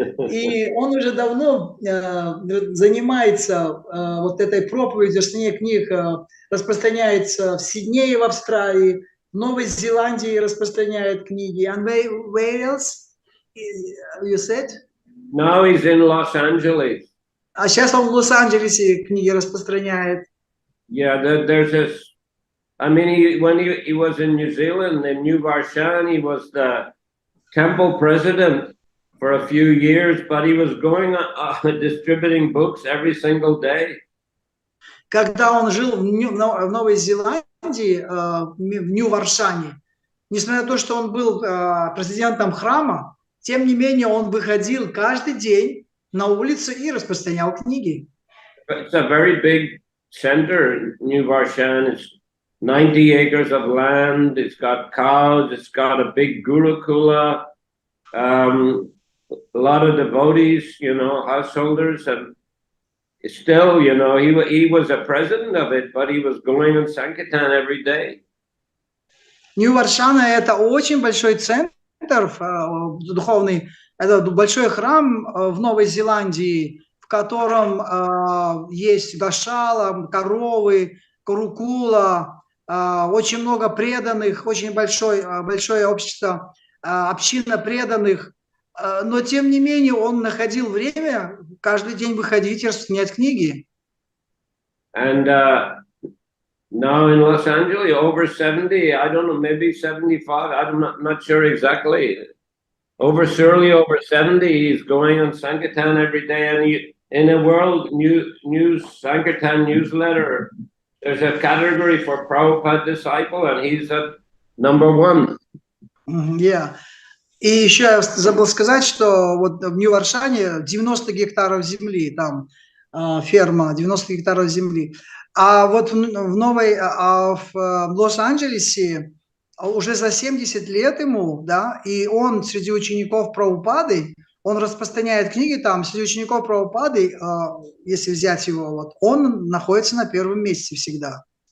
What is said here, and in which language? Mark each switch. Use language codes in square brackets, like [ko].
[ru] И он уже давно занимается вот этой проповедью, распространение книг, распространяется в Сиднее, в Австралии, в Новой Зеландии распространяет книги. [en] And where else, you said? Now he's in Los Angeles. [ru] А сейчас он в Лос-Анджелесе книги распространяет. [en] Yeah, there's this. I mean, when he was in New Zealand, in New Varshan, he was the temple president for a few years, but he was going distributing books every single day. [ru] Когда он жил в Новой Зеландии, в Нью-Варшане, несмотря на то, что он был президентом храма, тем не менее он выходил каждый день на улицу и распространял книги. [en] It's a very big center, New Varshan. It's 90 acres of land. It's got cows. It's got a big gurukula. A lot of devotees, you know, householders, and still, you know, he was a president of it, but he was going on Sankirtan every day. [ru] Нью-Варшана – это очень большой центр духовный, это большой храм в Новой Зеландии, в котором есть гашала, коровы, курукула, очень много преданных, очень большое общество, община преданных. Но, тем не менее, он находил время каждый день выходить и распространять книги. [en] And now in Los Angeles, over 70, I don't know, maybe 75, I'm not sure exactly. surely over 70, he's going on Sankirtan every day, and in a world news Sankirtan newsletter, there's a category for Prabhupada disciple, and he's at number 1. Yeah. [ru] И еще я забыл сказать, что вот в Нью-Варшане 90 гектаров земли, там ферма, 90 гектаров земли. А вот в Лос-Анджелесе уже за 70 лет ему, да, и он среди учеников Прабхупады, он распространяет книги там, среди учеников Прабхупады, если взять его, вот, он находится на первом месте всегда.